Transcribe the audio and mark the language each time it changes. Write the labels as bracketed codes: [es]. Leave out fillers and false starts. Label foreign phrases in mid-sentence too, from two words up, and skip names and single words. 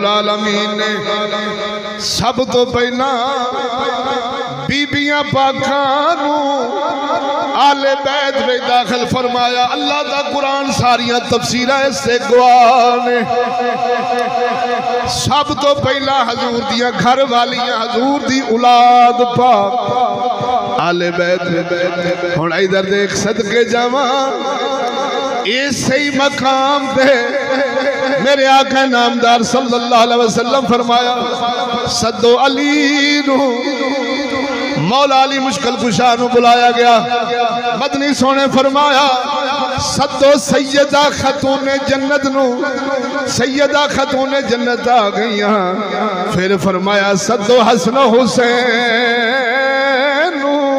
[pa] عالمین نے سب توں پہلا بیبیاں پاکاں نوں آلِ بیت میں داخل فرمایا. اللہ دا قرآن ساریاں تفسیراں اس سے گواہ نے. سب توں پہلا حضور دیاں گھر والیاں حضور دی اولاد پاک آلِ بیت میں. ہن ادھر دیکھ صدقے جاواں صحیح مقام پے میرے آقا نامدار [ar] صلى الله عليه وسلم [pa] فرمایا سدو علی نوں. مولا علی مشکل کشا نوں بلایا گیا. مدنی سوہنے فرمایا سدو سیدہ خاتونِ جنت نوں. سیدہ خاتونِ جنت آ گئی. فیر فرمایا سدو حسن حسین نوں.